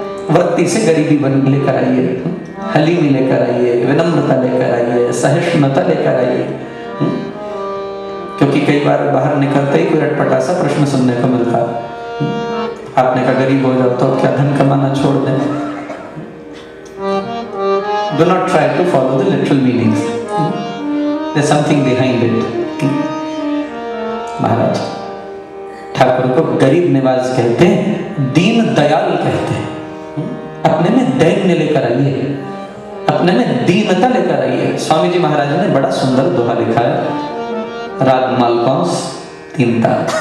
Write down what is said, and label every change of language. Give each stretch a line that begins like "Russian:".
Hindi: वृत्ति से गरीबी बन लेकर आइए, हलीमी लेकर आइए, विनम्रता लेकर आइए, सहिष्णुता लेकर आइए। क्योंकि कई बार बाहर निकलते ही कोई अटपटा सा प्रश्न सुनने को मिलता, आपने कहा गरीब हो जाओ तो क्या धन कमाना छोड़ दें।
English: Do not try to follow the literal meanings. There's something behind it.
Hindi: महाराज ठाकुर को गरीब निवास कहते हैं, दीन दयाल कहते हैं। अपने में दैन्य लेकर आइए, अपने में दीनता लेकर आइए। स्वामी जी महाराज ने बड़ा सुंदर दोहा लिखा है, राग मालकौंस तीन ताल।